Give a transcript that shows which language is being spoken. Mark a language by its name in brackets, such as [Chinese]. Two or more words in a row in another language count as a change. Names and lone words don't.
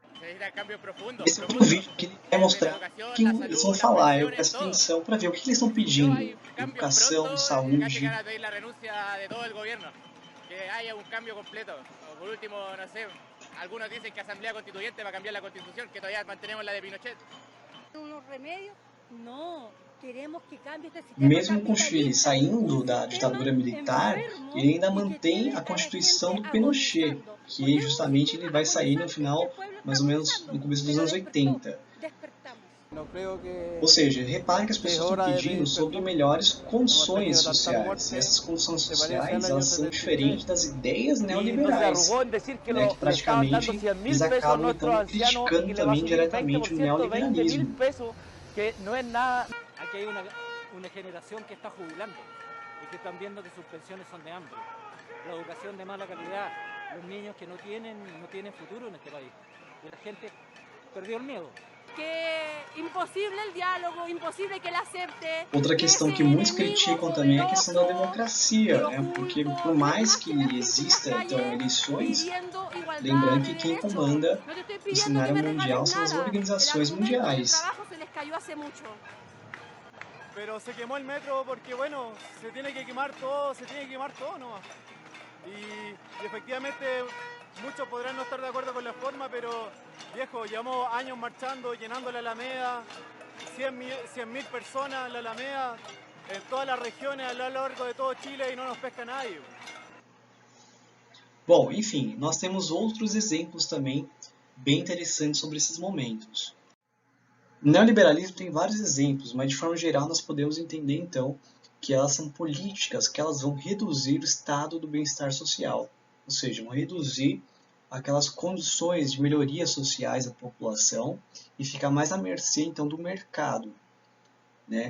[Portuguese] Esse é outro vídeo que ele vai mostrar o que eles vão falar. Eu presto atenção para ver o que eles estão pedindo. Educação, saúde. [Spanish] Algunos dicen que a Asamblea Constituyente va a cambiar la Constitución, que todavía mantenemos la de Pinochet. Unos remedios? No. Queremos que cambie este sistema. [Portuguese] Mesmo com o Chile saindo da ditadura militar, ele ainda mantém a Constituição do Pinochet, que justamente ele vai sair no final, mais ou menos no começo dos anos 80. Ou seja, repare que as pessoas estão pedindo sobre melhores condições sociais. E essas condições sociais, elas são diferentes das ideias neoliberais, né, que praticamente eles acabam então criticando também diretamente o neoliberalismo. [Spanish] Aquí hay una generación que está jubilando y que están viendo que sus pensiones son de hambre, la educación de mala calidad, los niños que no tienen futuro en este país. Y la gente perdió el miedo. [Portuguese] Outra questão que muitos criticam também é a questão da democracia, né? Porque por mais que exista então eleições, lembrando que quem comanda o cenário mundial são as organizações mundiais. [Spanish] Pero se quemó el metro porque, bueno, se tiene que quemar todo nomás. Y efectivamente muchos podrán no estar de acuerdo con la forma, pero viejo, llevamos años marchando, llenando la Alameda, 100.000 personas en la Alameda, en todas las regiones a lo largo de todo Chile y no nos pesca nadie. [Portuguese] Bom, enfim, nós temos outros exemplos também bem interessantes sobre esses momentos. O neoliberalismo tem vários exemplos, mas de forma geral nós podemos entender então que elas são políticas que elas vão reduzir o estado do bem-estar social, ou seja, vão reduzir aquelas condições de melhoria sociais da população e ficar mais à mercê então do mercado, né?